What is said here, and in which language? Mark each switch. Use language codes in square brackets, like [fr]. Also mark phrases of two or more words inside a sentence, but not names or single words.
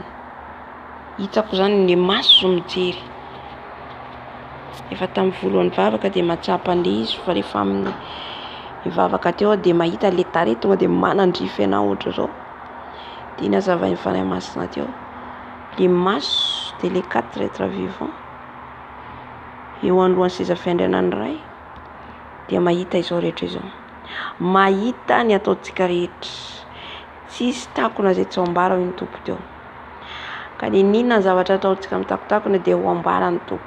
[mg] Hitako zany ny maso mijery. Efa tamin'ny voalohany vavaka dia mahatsapa an'ilay izy fa rehefa amin'ny mivavaka teo dia mahita le tarehy tonga dia manandrify anao ohatra zao. Dia nazavain'ny fanahy masina teo. Le maso dia [fr] les 4 êtres vivants [mg] eo anolohan'ny seza fiandrianan'ny Ray dia mahita izao rehetra izao. Mahita ny ataontsika rehetra. Tsisy takona izay tsy ho ambara ny Tompo teo. Ka ny ninona ny zavatra ataontsika amin'ny takotakona dia ho ambarany Tompo.